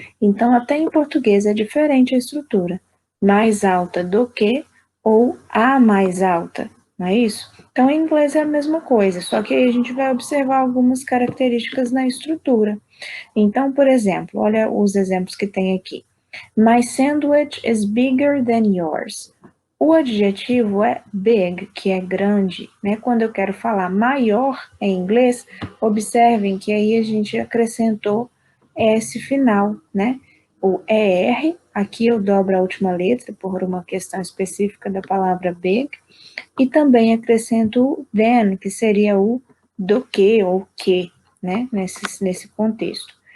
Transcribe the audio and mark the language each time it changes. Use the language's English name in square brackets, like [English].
[Portuguese] Então, até em português é diferente a estrutura. Mais alta do que ou a mais alta, não é isso? Então, em inglês é a mesma coisa, só que aí a gente vai observar algumas características na estrutura. Então, por exemplo, olha os exemplos que tem aqui. [English] My sandwich is bigger than yours. [Portuguese] O adjetivo é big, que é grande, né? Quando eu quero falar maior em inglês, observem que aí a gente acrescentou esse final, né? O ER, aqui eu dobro a última letra por uma questão específica da palavra big, e também acrescento o than, que seria o do que ou que, né? Nesse contexto.